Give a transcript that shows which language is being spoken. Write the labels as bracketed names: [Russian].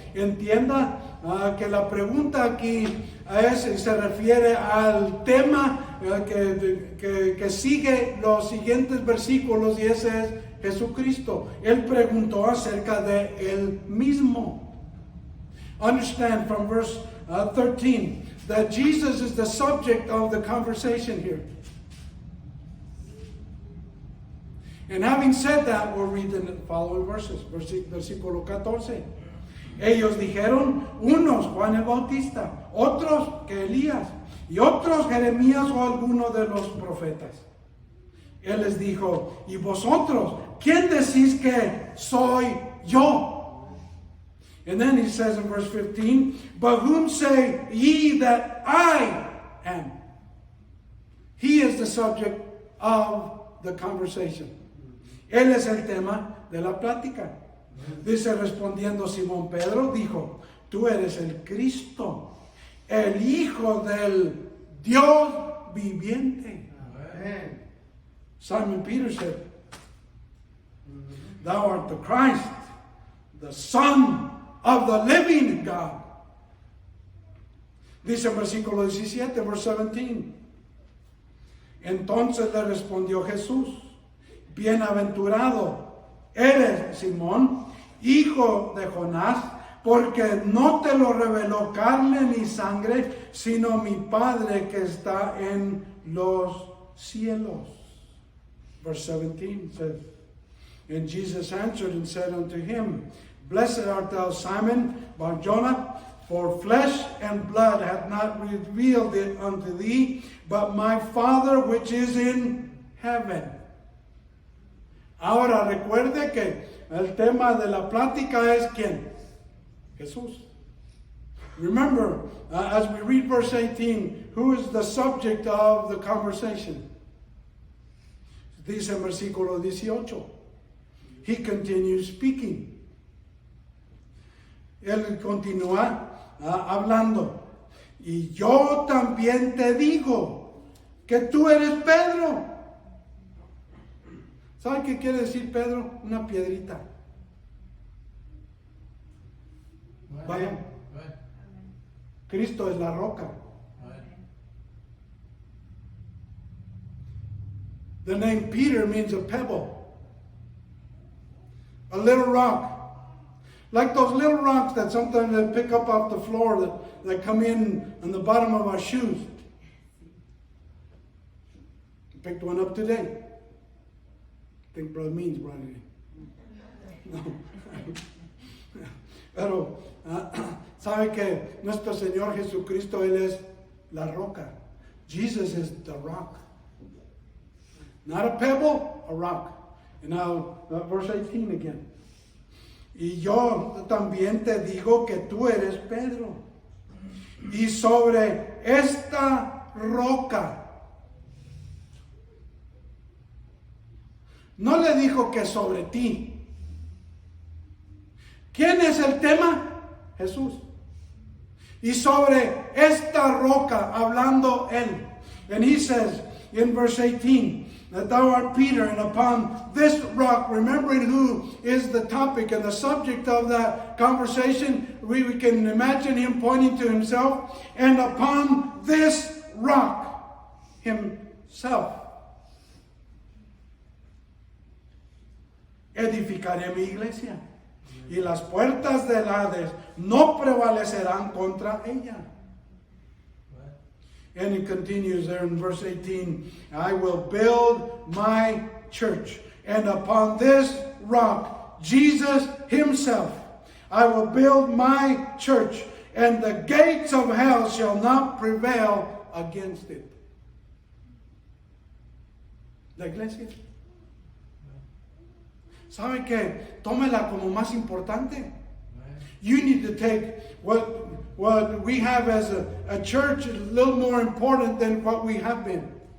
[Spanish] Entienda que la pregunta aquí se refiere al tema que sigue los siguientes versículos, y ese es Jesucristo. Él preguntó acerca de él mismo. [English] Understand from verse 13 that Jesus is the subject of the conversation here. And having said that, we'll read the following verses. [Spanish] Versículo 14. Ellos dijeron, unos Juan el Bautista, otros que Elías, y otros Jeremías o alguno de los profetas. Él les dijo, ¿y vosotros quién decís que soy yo? [English] And then he says in verse 15, but whom say ye that I am? He is the subject of the conversation. [Spanish] Él es el tema de la plática. Dice, respondiendo Simón Pedro, dijo, tú eres el Cristo, el Hijo del Dios viviente. [English] Amen. Simon Peter said, thou art the Christ, the Son of the living God. [Spanish] Dice en versículo 17, [English] verse 17, [Spanish] Entonces le respondió Jesús: bienaventurado eres, Simón, hijo de Jonás, porque no te lo reveló carne ni sangre, sino mi Padre que está en los cielos. [English] Verse 17 says, and Jesus answered and said unto him, Blessed art thou, Simon Bar-Jonah, for flesh and blood hath not revealed it unto thee, but my Father which is in heaven. [Spanish] Ahora recuerde que el tema de la plática es ¿quién? Jesús. [English] Remember, as we read verse 18, who is the subject of the conversation? [Spanish] Dice en versículo 18. [English] He continues speaking. [Spanish] Él continúa hablando. Y yo también te digo que tú eres Pedro. ¿Sabe qué quiere decir Pedro? Una piedrita. Vaya. Cristo es la roca. [English] The name Peter means a pebble. A little rock. Like those little rocks that sometimes they pick up off the floor that come in on the bottom of our shoes. I picked one up today. I think Brother Means brought it in. No. [Spanish] Pero, ¿sabe que nuestro Señor Jesucristo, Él es la roca? [English] Jesus is the rock. Not a pebble, a rock. And now, verse 18 again. [Spanish] Y yo también te digo que tú eres Pedro. Y sobre esta roca. No le dijo que sobre ti. ¿Quién es el tema? Jesús. Y sobre esta roca, hablando él. [English] And he says in verse 18, that thou art Peter, and upon this rock, remembering who is the topic and the subject of that conversation, we can imagine him pointing to himself, and upon this rock, himself, [Spanish] edificaré mi iglesia, y las puertas del Hades no prevalecerán contra ella. [English] And he continues there in verse 18, I will build my church, and upon this rock, Jesus himself, I will build my church, and the gates of hell shall not prevail against it. [Spanish] La iglesia. ¿Sabe qué? Tómela como más importante. [English] You need to take what we have as a church is a little more important than what we have been.